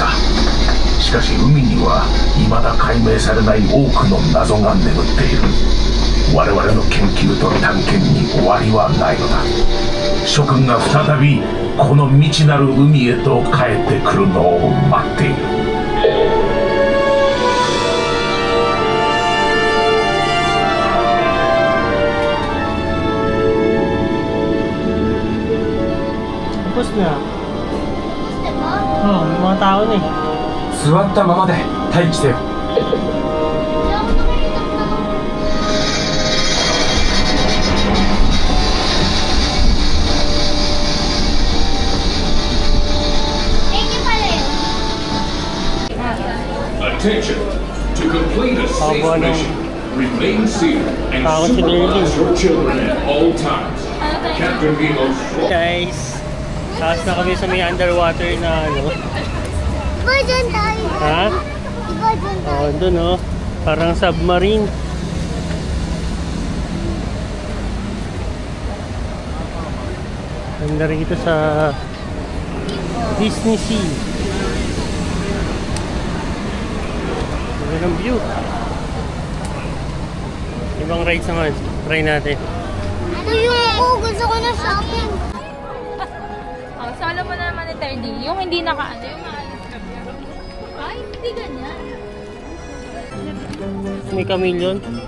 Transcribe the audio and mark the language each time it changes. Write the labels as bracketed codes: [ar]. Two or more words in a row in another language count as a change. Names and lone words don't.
[ja] しかし海には未だ解明されない多くの謎が眠っている。我々の研究と探検に終わりはないのだ。諸君が再びこの未知なる海へと帰ってくるのを待っている。 [tl] Tapos na. Oh, may mga tao na eh. [ja] 座ったままで待機せよ。 [en] Attention! To complete a safe mission, remain seated and supervise your children at all times. Captain Milo's [tl] Guys, taas na kami sa may underwater na ano. Diba dyan tayo? Ha? Diba dyan tayo? Oh, doon oh. Parang submarine. Ganda rin ito sa Disney Sea. Ganda ng view. Ibang rides naman. Try natin. Gusto ko na shopping. Oh, solo mo na naman ni Terdy. Yung hindi nakaano, yung maalis ka. Ay, hindi ganyan. May chameleon.